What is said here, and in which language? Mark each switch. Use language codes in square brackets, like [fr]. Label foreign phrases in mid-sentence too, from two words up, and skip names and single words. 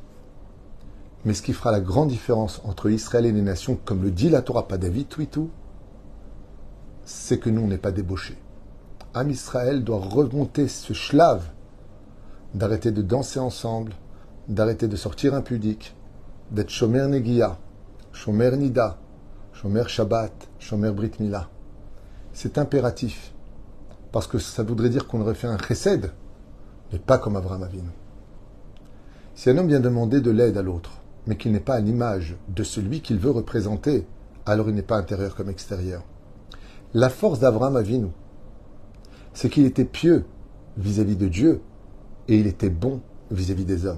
[fr] Mais ce qui fera la grande différence entre Israël et les nations, comme le dit la Torah, pas David, tout et tout, c'est que nous, on n'est pas débauchés. Am Israël doit remonter ce shlav d'arrêter de danser ensemble, d'arrêter de sortir impudique, d'être [he] שומר נגיעה שומר נדה שומר שבת שומר ברית מילה. [fr] C'est impératif, parce que ça voudrait dire qu'on aurait fait un chesed, mais pas comme Abraham Avinu. Si un homme vient demander de l'aide à l'autre, mais qu'il n'est pas à l'image de celui qu'il veut représenter, alors il n'est pas intérieur comme extérieur. La force d'Abraham Avinu, c'est qu'il était pieux vis-à-vis de Dieu, et il était bon vis-à-vis des hommes.